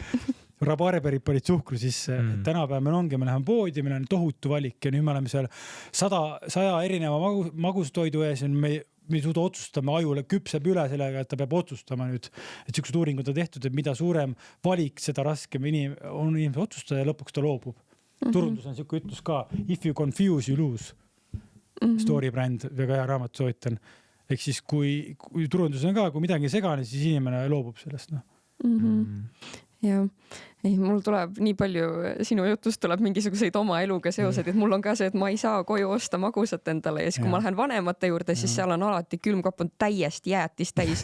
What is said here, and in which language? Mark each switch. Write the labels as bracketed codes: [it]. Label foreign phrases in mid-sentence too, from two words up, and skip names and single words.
[et] Rabarberid panid suhkru sisse. Tänapäeval meil ongi, me läheme poodi, meil on tohutu valik ja nüüd me oleme seal 100 erineva magustoidu ees ja me ei suuda otsustama, ajule küpseb üle sellega, et ta peab otsustama nüüd. Et siuksed uuringud on tehtud, et mida suurem valik, seda raskem on inimese otsustada ja lõpuks ta loobub. Turundus on siuke ütlus ka, [en] if you confuse, you lose. [et] Story brand, väga hea raamat soovitan. Ehk siis kui turundus on ka, kui midagi segane, siis inimene loobub sellest. Ja mul tuleb nii palju, sinu jutust tuleb mingisuguseid oma eluga seoseid, et mul on ka see, et ma ei saa koju osta magusat endale ja siis kui ma lähen vanemate juurde, siis seal on alati külmkapp on täiesti jäätis täis.